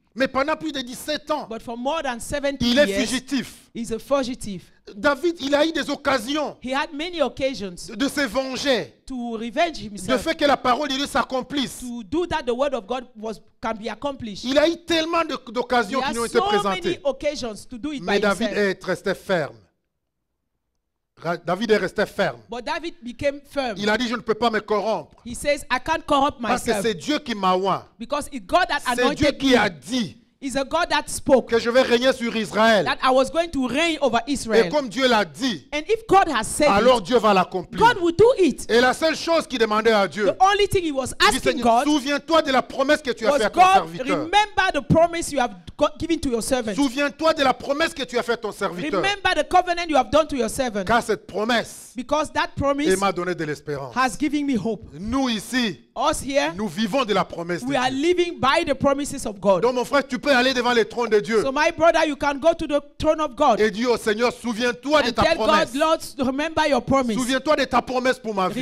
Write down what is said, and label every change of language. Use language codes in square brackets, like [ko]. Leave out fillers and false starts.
[fr] Mais pendant plus de 17 ans, [en] But for more than 70 [fr] il est [en] years, [fr] fugitif. [en] he's a fugitive. [fr] David, il a eu des occasions [en] He had many occasions [fr] de se venger, [en] to revenge [fr] de [en] himself, [fr] fait que la parole de Dieu s'accomplisse. [en] to do that the word of God can be accomplished. [fr] Il a eu tellement d'occasions [en] He [fr] qui [en] had [fr] lui ont été [en] so many [fr] présentées. [en] occasions to do it by [fr] Mais David [en] himself. [fr] est resté ferme. David est resté ferme. [en] But David became firm. [fr] Il a dit, je ne peux pas me corrompre. [en] He says, I can't corrupt [fr] Parce que [en] myself. [fr] c'est Dieu qui m'a oint. [en] Because it's God that [fr] C'est Dieu [en] anointed [fr] qui [en] me. [fr] a dit [en] It's a God that spoke [fr] que je vais régner sur Israël. [en] that I was going to reign over [fr] Et [en] Israel. [fr] comme Dieu l'a dit, [en] And if God has said [fr] alors [en] it, [fr] Dieu va l'accomplir. [en] God will do it. [fr] Et la seule chose qu'il demandait à Dieu, [en] The only thing he was [fr] il dit, [en] asking [fr] Seigneur, [en] God [fr] souviens-toi de la promesse que tu as [en] was, [fr] faite à ton [en] God, [fr] serviteur. [en] remember the promise you have given to your servant. [fr] Souviens-toi de la promesse que tu as faite à ton serviteur. [en] Remember the covenant you have done to your servant. [fr] Car cette promesse, [en] Because that [fr] il [en] promise [fr] m'a donné de l'espérance. [en] has given me hope. [fr] Nous ici, [en] Us here, [fr] nous vivons de la promesse de [en] we are [fr] Dieu. [en] living by the promises of God. [fr] Donc mon frère, tu peux aller devant le trône de Dieu [en] So my brother, you can go to the throne of God [fr] et dire au Seigneur, souviens-toi de [en] and [fr] ta [en] tell [fr] promesse. [en] God, Lord, remember your promise. [fr] Souviens-toi de ta promesse pour ma vie.